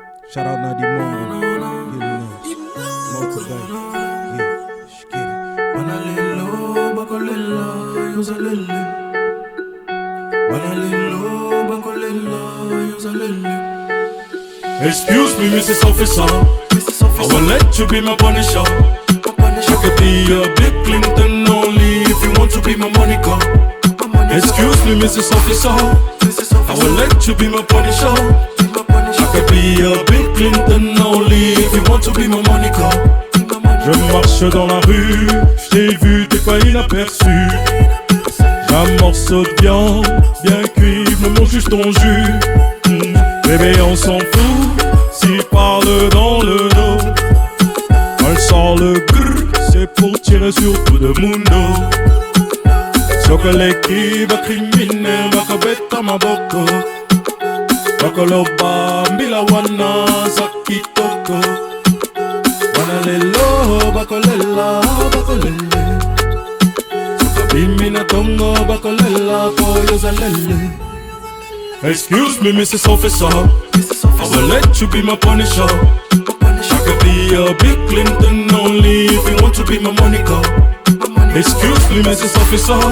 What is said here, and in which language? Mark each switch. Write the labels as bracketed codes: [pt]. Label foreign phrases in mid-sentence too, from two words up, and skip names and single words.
[en] Shout out [af] naar die man. [en] Motorbike. Yeah, just get it. [ln] Banalelo, bakolela, yozalele. Banalelo, bakolela, yozalele. [en] Excuse me, Mrs. Officer. I will let you be my punisher. I could be a Bill Clinton only if you want to be my Monica. Excuse me, Mrs. Officer. I will let you be my punisher. I could be a Bill Clinton only if you want to be my Monica. [fr] Je marche dans la rue, je t'ai vu, t'es pas inaperçu. J'ai un morceau de viande, bien cuit, me mange juste ton jus. Bébé, on s'en fout, s'il parle dans le dos. Elle sort le grrr, c'est pour tirer sur tout le mundo. [ln] Chocolate va criminel, va kabeta maboko. Bakoloba, mbila wana, zakitoko. Banalelo, bakolela, bakolele. Bimina tongo, bakolela, koyo zalele. [en] Excuse me, Mrs. Officer. I will let you be my punisher. I could be a Bill Clinton only if you want to be my Monica. Excuse me, Mrs. Officer.